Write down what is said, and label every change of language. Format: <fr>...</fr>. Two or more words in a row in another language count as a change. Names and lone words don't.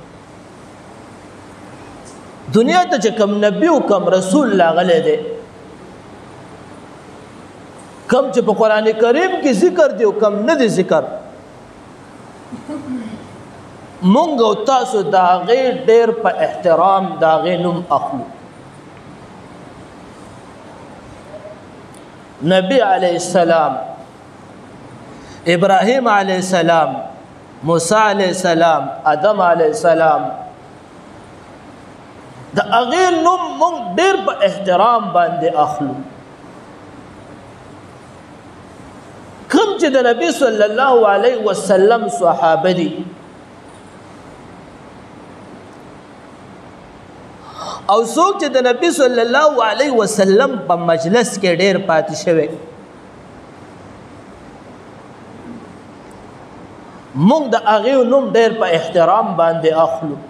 <ps>دنیا ته چې کوم نبی او کوم رسول لاغله دي کم چې په قران کریم کې ذکر دی او کم نه دی ذکر مونږ او تاسو دا غیر ډیر په احترام دا غینم اخلو نبی</ps> <ar>علیہ السلام</ar> <ps>ابراہیم</ps> <ar>علیہ السلام</ar> <ps>موسی</ps> <ar>علیہ السلام</ar> <ps>آدم</ps> <ar>علیہ السلام</ar> <ps>دا غیر نوم مونږ ډیر په احترام باندې اخلو کوم چې د نبی</ps> <ar>صلی الله علیه وسلم</ar> <ps>صحابه دي او څوک چې د نبی</ps> <ar>صلی الله علیه وسلم</ar> <ps>په مجلس کې ډیر پاتې شوی مونږ د هغه نوم ډیر په احترام باندې اخلو</ps>